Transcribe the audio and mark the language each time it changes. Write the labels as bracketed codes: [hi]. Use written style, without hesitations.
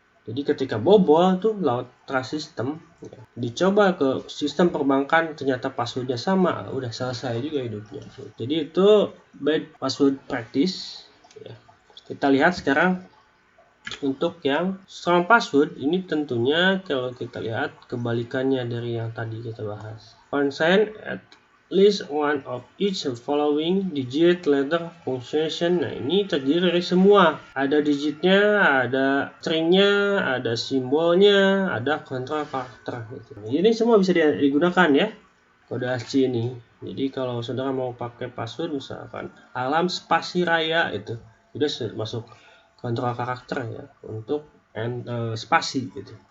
[id] Jadi ketika bobol tuh low trust system, ya, dicoba ke sistem perbankan ternyata passwordnya sama, udah selesai juga hidupnya. Jadi itu bad password practice. Ya. Kita lihat sekarang untuk yang strong password ini tentunya kalau kita lihat kebalikannya dari yang tadi kita bahas. [en] Contain at least one of each following digit, letter, punctuation. [id] Nah ini terdiri dari semua. Ada digitnya, ada stringnya, ada simbolnya, ada kontrol karakter. Gitu. Ini semua bisa digunakan ya kode ASCII ini. Jadi kalau saudara mau pakai password misalkan alam spasi raya itu udah masuk kontrol karakter ya untuk spasi gitu.